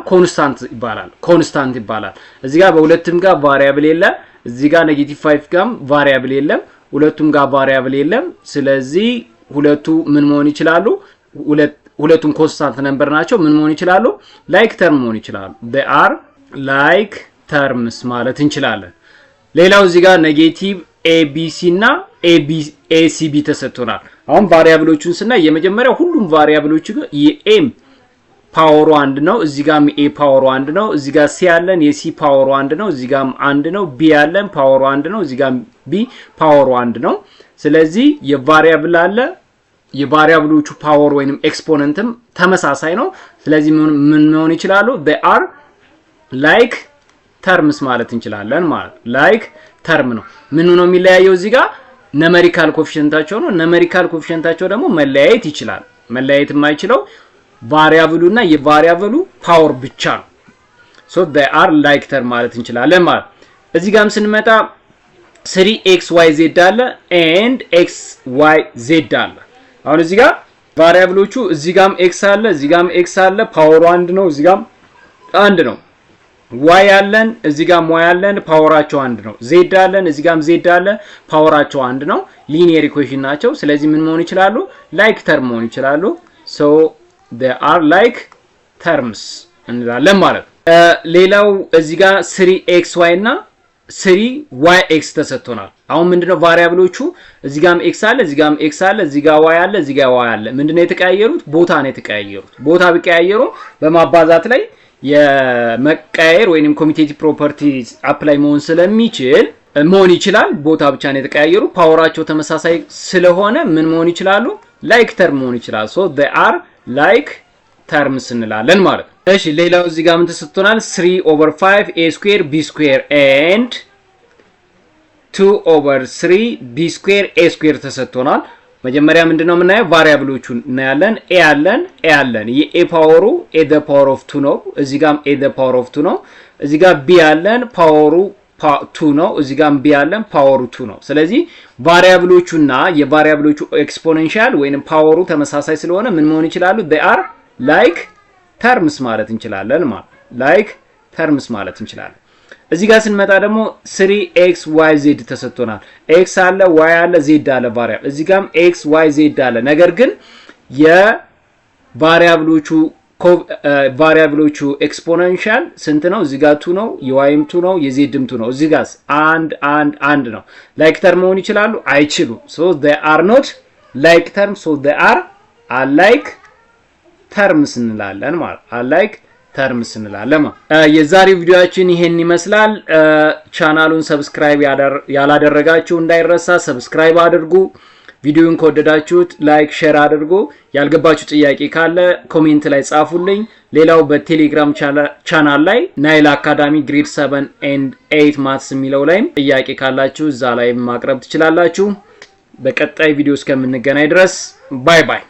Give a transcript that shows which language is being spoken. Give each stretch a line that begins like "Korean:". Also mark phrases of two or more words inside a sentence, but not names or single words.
Amharic: ኮንስታንት ይባላል። እዚህ ጋር በሁለቱም ጋር ቫሪያብል የለም። እዚህ ጋር -5 ጋርም ቫሪያብል የለም። ሁለቱም ጋር ቫሪያብል የለም። ስለዚህ ሁለቱ ምን መሆን ይችላሉ? ሁለቱም
English: constant number
Amharic: ናቸው። ምን መሆን ይችላሉ?
English: like term
Amharic: መሆን ይችላሉ።
English: they are like terms
Amharic: ማለት እንችላለን። ሌላው እዚህ ጋር ኔጌቲቭ abc እና acb ተሰጥቶናል። አሁን ቫሪያብሎቹን ስናይ የመጀመሪያው ሁሉም ቫሪያብሎቹ የኤም ፓወሩ 1 ነው። እዚህ ጋርም a ፓወሩ 1 ነው። እዚህ ጋር c ያለን የc ፓወሩ 1 ነው። እዚህ ጋርም 1 ነው። b ያለን ፓወሩ 1 ነው። እዚህ ጋርም b ፓወሩ 1 ነው። ስለዚህ የቫሪያብል አለ የቫሪያብሎቹ ፓወር ወይንም ኤክስፖነንትም ተመሳሳይ ነው። ስለዚህ ምን መሆን ይችላሉ?
English: they are like terms
Amharic: ማለት እንችላለን ማለት
English: like term
Amharic: ነው። ምን ነው የሚለያየው? እዚህ ጋር
English: numerical coefficient
Amharic: ነው።
English: numerical coefficient
Amharic: ደግሞ መለያየት ይችላል። መለያየት የማይችለው ቫሪያብሉና የቫሪያብሉ ፓወር ብቻ ነው።
English: so they are like term
Amharic: ማለት እንችላለን ማለት። እዚህ ጋርም ስንመጣ 3xyz አለ and xyz አለ። አሁን እዚህ ጋር ቫሪያብሎቹ እዚህ ጋርም x አለ፣ እዚህ ጋርም x አለ፣ ፓወሩ 1 ነው፣ እዚህ ጋርም 1 ነው። y አለን፣ እዚህ ጋርም y አለን፣ ፓወራቸው 1 ነው። z አለን፣ እዚህ ጋርም z አለ፣ ፓወራቸው 1 ነው።
English: linear equation
Amharic: ናቸው። ስለዚህ ምን መሆን ይችላሉ?
English: like term
Amharic: መሆን ይችላሉ።
English: so they are like terms
Amharic: እንላለን ማለት ነው። ሌላው እዚህ ጋር 3xy እና 3yx ተሰጥቶናል። አሁን ምንድነው ቫሪያብሎቹ እዚህ ጋርም x አለ፣ እዚህ ጋርም x አለ፣ እዚህ ጋር y አለ፣ እዚህ ጋር y አለ። ምንድነው የተቀያየሩት? ቦታ ነው የተቀያየሩት። ቦታ ቢቀያየሩ በማባዛት ላይ የመቀያየር ወይንም
English: commutative properties apply
Amharic: መሆን ይችላል። ቦታ ብቻ ነው የተቀያየሩ። ፓወራቸው ተመሳሳይ ስለሆነ ምን መሆን ይችላሉ?
English: like term
Amharic: መሆን ይችላል።
English: so they are like terms
Amharic: እንላለን ማለት ነው። እሺ ሌላው እዚህ ጋር ምን ተሰጥቶናል?
English: 3/5 a square b square and 2/3 b square a square
Amharic: ተሰጥቶናል። መጀመሪያ ምንድነው የምናየው? ቫሪያብሎቹን እናያለን። a አለን የa ፓወሩ
English: a the power of 2
Amharic: ነው። እዚህ ጋርም
English: a the power of 2
Amharic: ነው። እዚህ ጋር b አለን ፓወሩ 2 ነው። እዚህ ጋርም b አለን ፓወሩ 2 ነው። ስለዚህ ቫሪያብሎቹና የቫሪያብሎቹ ኤክስፖኔንሻል ወይንም ፓወሩ ተመሳሳይ ስለሆነ ምን መሆን ይችላሉ?
English: they are like terms
Amharic: ማለት እንችላለን ማለት
English: like terms
Amharic: ማለት እንችላለን። እዚህ ጋር ስንመጣ ደግሞ 3xyz ተሰጥቶናል። x አለ y አለ z አለ ቫሪያብል። እዚህ ጋርም xyz አለ። ነገር ግን የቫሪያብሎቹ ኤክስፖኔንሻል ስንት ነው? እዚህ ጋር 2 ነው፣ የyም 2 ነው፣ የzም 2 ነው። እዚህ ጋር 1 ነው።
English: like term
Amharic: መሆን ይችላሉ?
English: አይችሉም። so they are not like term, so they are alike terms
Amharic: እንላለን ማለት
English: alike terms
Amharic: እንላለን ማለት። የዛሬው ቪዲዮአችን ይሄን ይመስላል። ቻናሉን ሰብስክራይብ ያላደረጋችሁ እንዳይረሳ ሰብስክራይብ አድርጉ። ቪዲዮውን ከወደዳችሁት
English: like share
Amharic: አድርጉ። ያልገባችሁ ጥያቄ ካለ ኮሜንት ላይ ጻፉልኝ። ሌላው በቴሌግራም ቻናል ላይ ናይል አካዳሚ
English: grade 7 and 8 maths
Amharic: የሚለው ላይም ጥያቄ ካላችሁ እዛ ላይ ማቅረብ ትችላላችሁ። በቀጣይ ቪዲዮ እስከምንገናኝ ድረስ
English: bye bye።